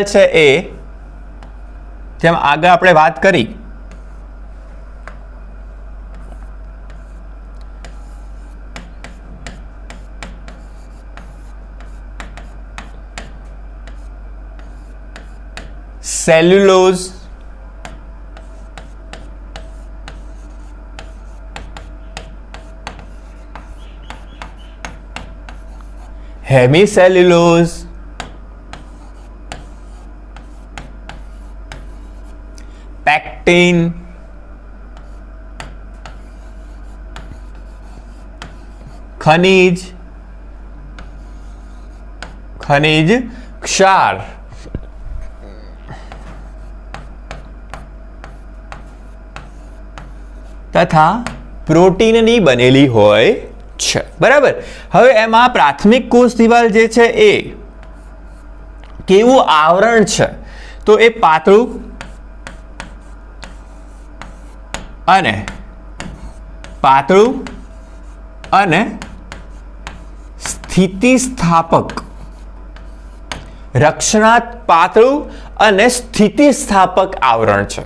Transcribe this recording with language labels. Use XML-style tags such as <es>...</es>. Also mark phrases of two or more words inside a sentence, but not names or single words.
<gu>છે એ, જેમ આગળ આપણે વાત કરી, સેલ્યુલોઝ, हेमिसेल्युलोज, પેક્ટિન, ખનિજ, ખનિજ ક્ષાર તથા પ્રોટીનની બનેલી હોય છે. બરાબર? હવે એમાં પ્રાથમિક કોષ દિવાલ જે છે એ કેવું આવરણ છે? તો એ પાતળું અને પાતળું અને સ્થિતિસ્થાપક પાતળું અને સ્થિતિસ્થાપક આવરણ છે.</gu>